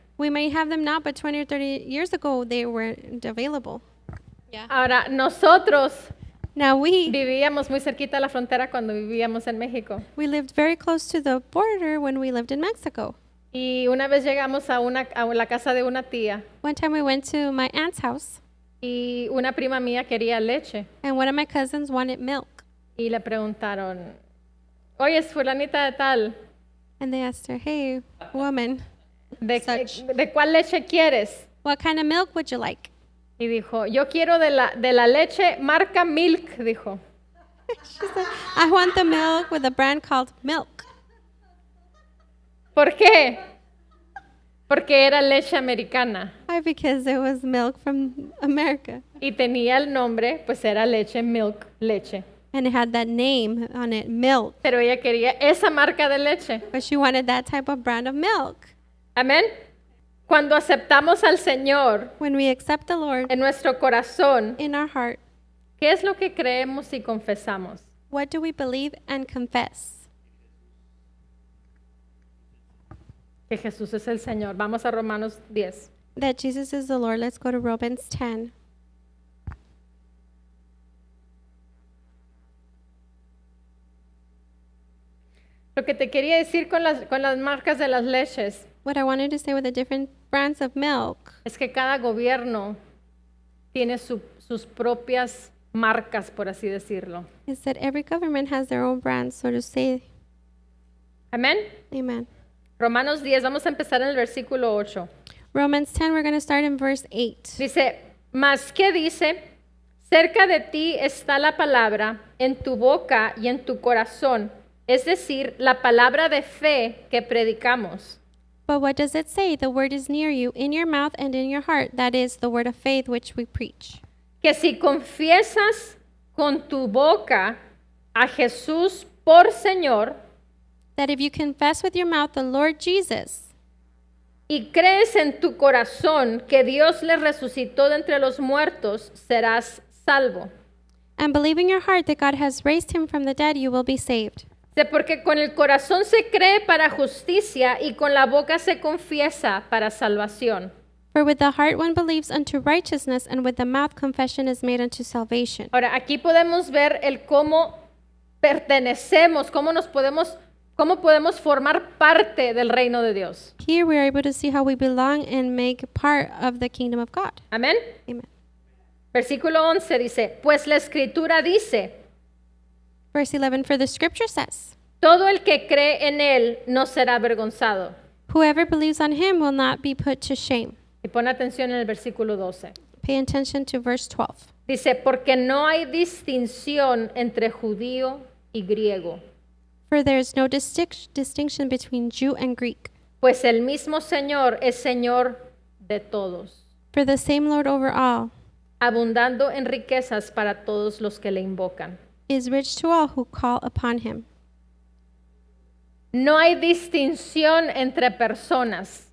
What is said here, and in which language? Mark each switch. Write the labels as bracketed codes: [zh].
[en] We may have them now, but 20 or 30 years ago, they weren't available. Yeah. [es] Ahora, nosotros [en] Now we [es] vivíamos muy cerquita de la frontera cuando vivíamos en México. [en] lived very close to the border when we lived in Mexico. [es] Y una vez llegamos a la casa de una tía [en] One time we went to my aunt's house, [es] y una prima mía quería leche. [en] and one of my cousins wanted milk. [es] Y le preguntaron, oye, es fulanita de tal, [en] And they asked her, hey, woman, Such. [es] ¿de cuál leche quieres? [en] what kind of milk would you like? [es] Y dijo, yo quiero de la leche marca Milk, dijo. [en] She said, I want the milk with a brand called Milk. [es] ¿Por qué? Porque era leche americana [en] Why? Because it was milk from America. [es] y tenía el nombre, pues era leche, milk, leche. [en] And it had that name on it, Milk. [es] Pero ella quería esa marca de leche. [en] But she wanted that type of brand of milk. [es] Amén. Cuando aceptamos al Señor [en] When we accept the Lord [es] en nuestro corazón, [en] in our heart, [es] ¿qué es lo que creemos y confesamos? [en] what do we believe and confess? [es] Que Jesús es el Señor. Vamos a Romanos 10. [en] That Jesus is the Lord. Let's go to Romans 10. [es] Lo que te quería decir con las marcas de las leches [en] What I wanted to say with the different brands of milk [es] es que cada gobierno tiene sus propias marcas, por así decirlo. [en] is that every government has their own brand, so to say. [es] Amén. [en] Amen. [es] Romanos 10, vamos a empezar en el versículo 8. [en] Romans 10, we're going to start in verse 8. [es] Dice, mas ¿qué dice? Cerca de ti está la palabra, en tu boca y en tu corazón, es decir, la palabra de fe que predicamos. [en] But what does it say? The word is near you, in your mouth and in your heart. That is the word of faith which we preach. [es] Que si confiesas con tu boca a Jesús por Señor [en] That if you confess with your mouth the Lord Jesus, [es] y crees en tu corazón que Dios le resucitó de entre los muertos, serás salvo. [en] and believe in your heart that God has raised him from the dead, you will be saved. [es] Porque con el corazón se cree para justicia y con la boca se confiesa para salvación. [en] For with the heart one believes unto righteousness, and with the mouth confession is made unto salvation. [es] Ahora, aquí podemos ver el cómo pertenecemos, cómo podemos formar parte del reino de Dios. [en] Here we are able to see how we belong and make part of the kingdom of God. [es] Amén. [en] Amen. [es] Versículo 11 dice, pues la escritura dice, [en] Verse 11, for the scripture says, [es] todo el que cree en él no será avergonzado. [en] whoever believes on him will not be put to shame. [es] Y pon atención en el versículo 12. [en] Pay attention to verse 12. [es] Dice, porque no hay distinción entre judío y griego, [en] For there is no distinction between Jew and Greek. [es] pues el mismo Señor es Señor de todos, [en] For the same Lord over all [es] abundando en riquezas para todos los que le invocan. [en] is rich to all who call upon him. [es] No hay distinción entre personas.